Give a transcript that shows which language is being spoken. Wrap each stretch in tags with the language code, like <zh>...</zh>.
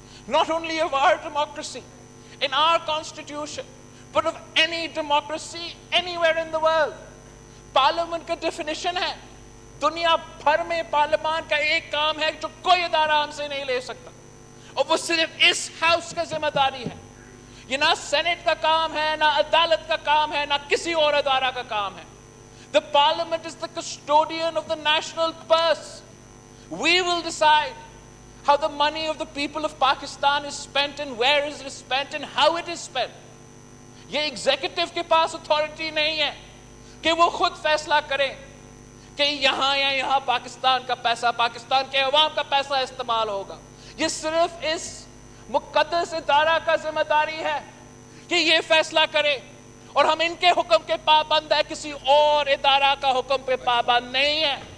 <en>Not only of our democracy, in our constitution, but of any democracy anywhere in the world.</en> <ur>Parliament کا definition ہے، دنیا بھر میں پارلیمان کا ایک کام ہے جو کوئی ادارہ ہم سے نہیں لے سکتا، اور وہ صرف اس ہاؤس کا ذمہ داری ہے۔ یہ نہ سینٹ کا کام ہے، نہ عدالت کا کام ہے، نہ کسی اور ادارہ کا کام ہے۔</ur> <en>The Parliament is the custodian of the national purse. We will decide how the money of the people of Pakistan is spent and where it is spent and how it is spent.</en> <ur>یہ executive کے پاس authority نہیں ہے کہ وہ خود فیصلہ کریں کہ یہاں یا یہاں پاکستان کا پیسہ، پاکستان کے عوام کا پیسہ استعمال ہوگا۔ یہ صرف اس مقدس ادارہ کا ذمہ داری ہے کہ یہ فیصلہ کرے، اور ہم ان کے حکم کے پابند ہیں، کسی اور ادارہ کا حکم پہ پابند نہیں ہے۔</ur>